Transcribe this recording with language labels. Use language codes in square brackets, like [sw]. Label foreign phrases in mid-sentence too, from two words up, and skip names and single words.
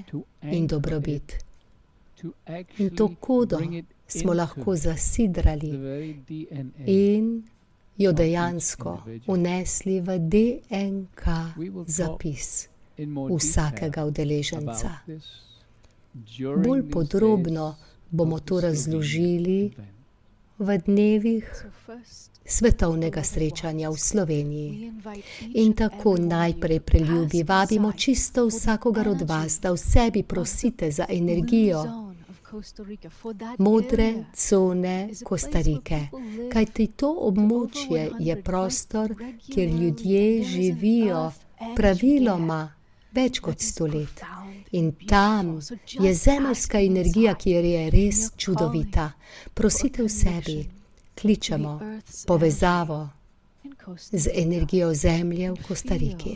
[en] to [sl] in [en] anchor [sl] dobrobit. [en] it, to [sl] In to [en] actually [sl] kodo [en] bring it [sl] smo [en] into [sl] lahko [en] the [sl] zasidrali [en] very DNA. [sl] in jo [en] of each [sl] dejansko [en] individual. [sl] unesli v DNK [en] We will talk [sl] zapis [en] in more [sl] vsakega [en] detail [sl] udeleženca. [en] about this during [sl] Bolj [en] these [sl] podrobno [en] days [sl] bomo [en] of the [sl] to [en] Slovenian [sl] razložili [en] event. [sl] v dnevih [en] So first, [sl] svetovnega srečanja v Sloveniji. [en] we invite each [sl] In [en] and [sl] tako [en] every one of [sl] najprej, [en] you, [sl] preljubi, [en] ask [sl] vabimo [en] inside [sl] čisto [en] for the [sl] vsakogar od [en] energy [sl] vas, da v sebi prosite za [en] blue [sl] energijo [en] zone of Costa Rica, for that [sl] modre [en] area [sl] cone [en] is a place where [sl] Kostarike. [en] people live [sl] Kajti to območje je prostor, kjer ljudje živijo praviloma več kot 100 let. In tam je zemeljska energija, ki je res čudovita. Prosite v sebi, kličemo povezavo z energijo zemlje v Kostariki.